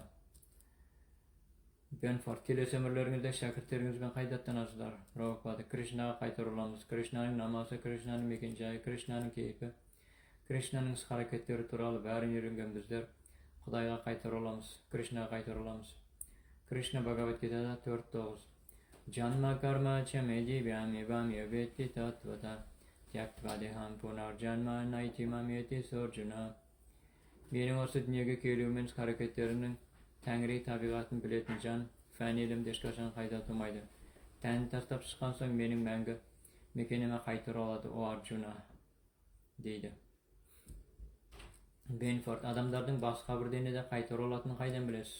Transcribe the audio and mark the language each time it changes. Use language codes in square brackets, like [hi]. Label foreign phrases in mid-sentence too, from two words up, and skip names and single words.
[kk] Бенфорд, келесі өмірлеріңізде шәкірттеріңізбен қайда аттанасыздар? Прабхупада, Кришнаға қайта ораламыз. Кришнаның намазы, Кришнаның мекен-жайы, Кришнаның кейпі, Кришнаның іс-қарекеттері туралы бәрін үйренген біздер Құдайға қайта ораламыз, Кришнаға қайта ораламыз. [sa] Кришна Бхагавад-гитада 4.9. जन्म कर्म च मे दिव्यम् एवं यो वेत्ति तत्त्वतः त्यक्त्वा देहं पुनर्जन्म नैति माम् एति सोऽर्जुन. [kk] Менің осы дүниеге келуімен іс-қарекеттерінің Тәңірі табиғатын білетін жан, фәни ілімде ешқашан қайта тумайды. Тәнін тастап шыққан соң менің мәңгі мекенеме қайта оралады, о Арджуна, дейді. Бенфорд, адамдардың басқа бір денеде қайта оралатынын қайдан білесіз?